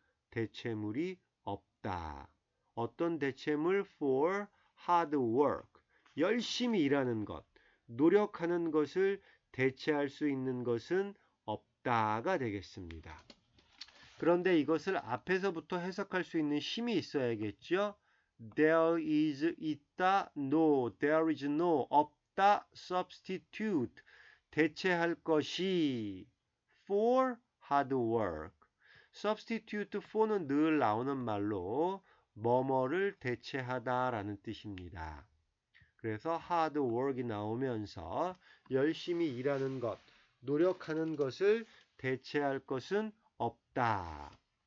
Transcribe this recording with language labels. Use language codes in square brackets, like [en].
[ko] 대체물이 없다. 어떤 대체물? [en] for hard work. [ko] 열심히 일하는 것, 노력하는 것을 대체할 수 있는 것은 없다가 되겠습니다. 그런데 이것을 앞에서부터 해석할 수 있는 힘이 있어야겠죠. [en] There is [ko] 있다, [en] no, there is no, [ko] 없다, [en] substitute, [ko] 대체할 것이 [en] for hard work. [ko] substitute for는 늘 나오는 말로 뭐뭐를 대체하다라는 뜻입니다. 그래서 hard work이 나오면서 열심히 일하는 것, 노력하는 것을 대체할 것은 없다.